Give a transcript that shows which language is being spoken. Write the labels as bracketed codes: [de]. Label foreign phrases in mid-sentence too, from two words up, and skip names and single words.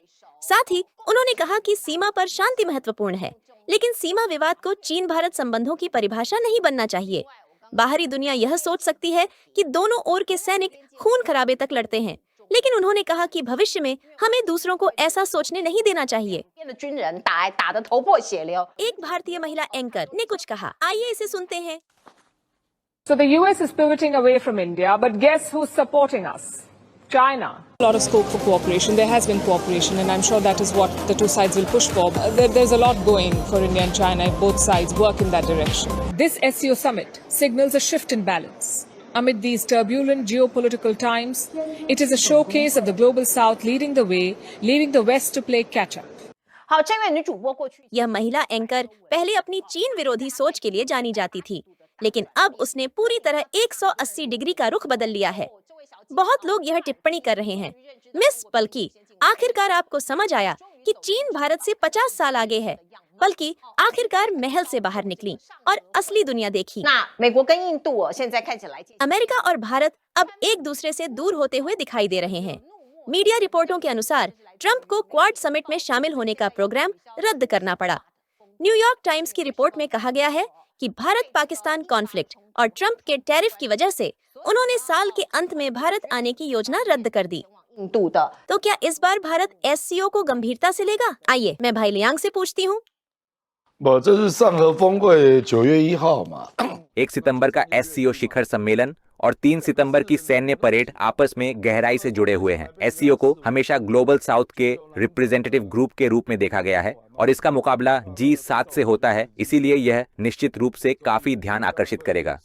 [hi] साथ ही उन्होंने कहा कि सीमा पर शांति महत्वपूर्ण है, लेकिन सीमा विवाद को चीन भारत संबंधों की परिभाषा नहीं बनना चाहिए। बाहरी दुनिया यह सोच सकती है कि दोनों ओर के सैनिक खून खराबे तक लड़ते हैं, लेकिन उन्होंने कहा कि भविष्य में हमें दूसरों को ऐसा सोचने नहीं देना चाहिए। [zh] 的军人打得头破血流。 [hi] एक भारतीय महिला एंकर ने कुछ कहा, आइए इसे सुनते हैं। [en] So the US is pivoting away from India, but guess who's supporting us? China. A lot of scope for cooperation. There has been cooperation, and I'm sure that is what the two sides will push for. There's a lot going for India and China if both sides work in that direction. This SCO summit signals a shift in balance. Amid these turbulent geopolitical times, it is a showcase of the global South leading the way, leaving the West to play catch-up. [zh] 好，这位女主播过去 [hi] यह महिला एंकर पहले अपनी चीन विरोधी सोच के लिए जानी जाती थी, लेकिन अब उसने पूरी तरह 180 डिग्री का रुख बदल लिया है। बहुत लोग यह टिप्पणी कर रहे हैं, मिस पलकी, आखिरकार आपको समझ आया कि चीन भारत से 50 साल आगे है। पलकी आखिरकार महल से बाहर निकली और असली दुनिया देखी। [zh] 那美国跟印度现在看起来 [hi] अमेरिका और भारत अब एक दूसरे से दूर होते हुए दिखाई दे रहे हैं। मीडिया रिपोर्टों के अनुसार ट्रंप को [en] Quad summit [hi] में शामिल होने का प्रोग्राम रद्द करना पड़ा। न्यूयॉर्क टाइम्स की रिपोर्ट में कहा गया है कि भारत पाकिस्तान कॉन्फ्लिक्ट और ट्रंप के टैरिफ की वजह से उन्होंने साल के अंत में भारत आने की योजना रद्द कर दी। [zh] 印度的 [hi] तो क्या इस बार भारत एससीओ को गंभीरता से लेगा? आइए मैं भाई लियांग से पूछती हूँ। [zh] 不，这是上合峰会9月1号嘛。 [hi] 1 सितंबर का एससीओ शिखर सम्मेलन और 3 सितंबर की सैन्य परेड आपस में गहराई से जुड़े हुए हैं। एससीओ को हमेशा [en] global South [hi] के [en] representative group [hi] के रूप में देखा गया है और इसका मुकाबला G7 से होता है, इसीलिए यह निश्चित रूप से काफी ध्यान आकर्षित करेगा।